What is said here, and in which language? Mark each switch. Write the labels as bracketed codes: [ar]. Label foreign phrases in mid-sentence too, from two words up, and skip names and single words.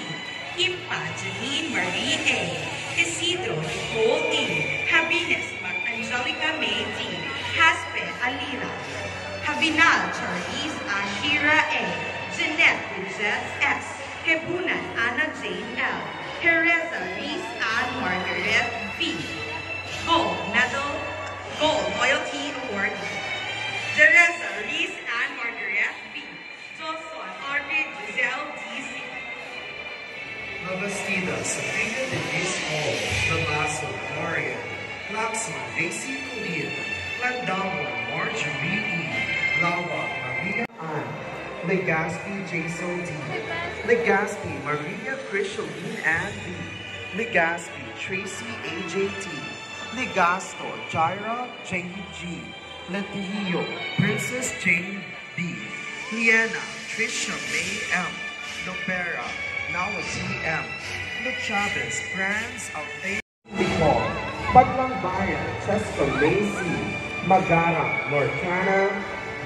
[en] Impa Janine Marie A. Isidro Nicole A. Habines Angelica May D. Haspe Alira. Habinal Charlize Ashira A. Jeanette Bridget S. Kebunan Anna Jane L. Teresa Reese Ann Margaret V. Gold Medal, Gold Loyalty Award. Teresa Reese Ann Margaret V. Joshua Audrey Giselle D.C. Labastida, Sabrina Denise Hall, Labaso, Marian, Laxman, Daisy Colleen, Landamo, Marjorie E. Lawa, Maria Ann, Legaspi, Jason D. Legaspi, Maria Cristoline Ann D. Legaspi, Tracy AJT. Legasto, Jaira J.G. Latihio, Princess Jane B. Liana, Trisha May M. Lopera, Nawati M. Luke Chavez, Franz Altea Nicole, Baglang Bayan, Cheska Macy, Magara, Norcana B.